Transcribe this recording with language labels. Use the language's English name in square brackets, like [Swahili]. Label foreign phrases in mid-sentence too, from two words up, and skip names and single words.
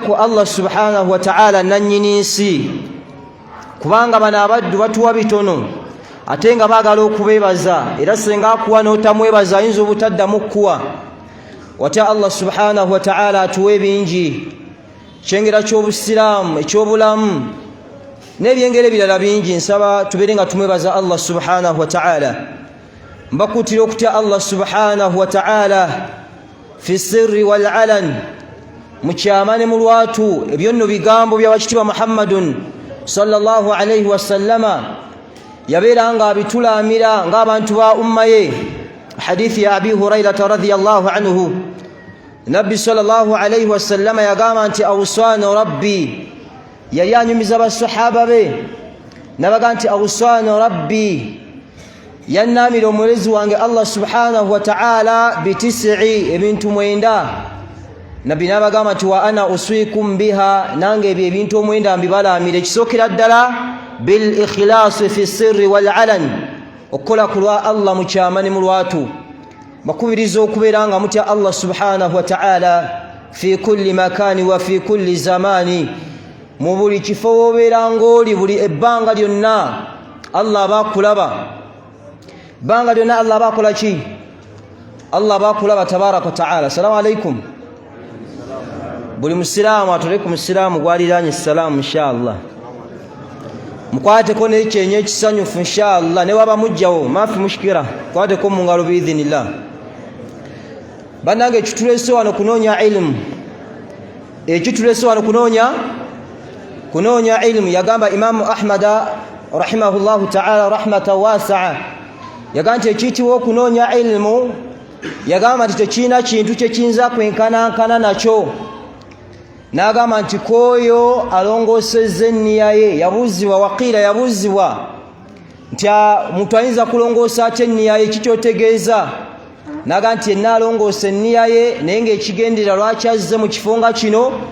[Ganda] ku [Arabic] الله سبحانه وتعالى [Ganda] nannyini nsi kubanga bano abaddu batuwa bitono ate nga baagala okubeebaza era senga akuwa n'otamwebaza ayinza obutaddamu kuwa watya [Arabic] الله سبحانه وتعالى [Ganda] atuwa ebingi kyengera ky'obusiraamu eky'obulamu n'ebyengero ebirala bingi nsaba tubeere nga tumwebaza [Arabic] الله سبحانه وتعالى [Ganda] mbakutira okutya [Arabic] الله سبحانه وتعالى في السر والعلن [Ganda] mukyama ne mu lwatu ebyo nno bigambo by'abakitiibwa Muhammadun [Arabic] صلى الله عليه وسلم [Ganda] yabeera nga abitulaamira ng'abantu ba umma ye hadithi ya Abi Hurairata [Arabic] رضي الله عنه [Ganda] nabbi [Arabic] صلى الله عليه وسلم [Ganda] yagamba nti [Arabic] أوصاني ربي [Ganda] yali anyumiza basahaba be nabaga nti [Arabic] أوصاني ربي [Ganda] yannamira omulezi wange [Arabic] الله سبحانه وتعالى [Ganda] bitis'i ebintu mwenda nabbi nabagamba nti [Arabic] وأنا أوصيكم بها [Ganda] nange ebyo ebintu omwenda mbibalaamira ekisookera ddala [Arabic] بالإخلاص في السر والعلن [Ganda] okukola ku lwa Allah mu kyama ne mu lwatu bakubiriza okubeera nga mutya [Arabic] الله سبحانه وتعالى في كل مكان وفي كل زمان [Ganda] mu buli kifo woobeera ng'oli buli ebbanga lyonna Allah bakulaba banga lyonna Allah bakola ki Allah bakulaba [Arabic] تبارك وتعالى. السلام عليكم. [Ganda] buli musiraamu atole ku musiraamu gwaliraanye salaamu inshallah mukwateko n'ekyenye ekisanyufu inshallah ne waba mujjawo mafi mushkira kwateko mu ngalo biidhinillah bannange ekitulese wano kunoonya ilmu ekitulese wano kunoonya ilmu yagamba Imamu Ahmada [Arabic] رحمه الله تعالى رحمة واسعة [Ganda] yagamba nti ekiyitibwa okunoonya ilmu yagamba nti tekirina kintu kyekiyinza kwenkanankana nakyo n'agamba nti k'oyo alongoosezza enniya ye yabuuzibwa waqiila yabuuzibwa nti muntu ayinza kulongoosa ate enniya ye kikyotegeeza n'agamba nti yenna alongoosa enniya ye naye ng'ekigendera lwaki azze mu kifo nga kino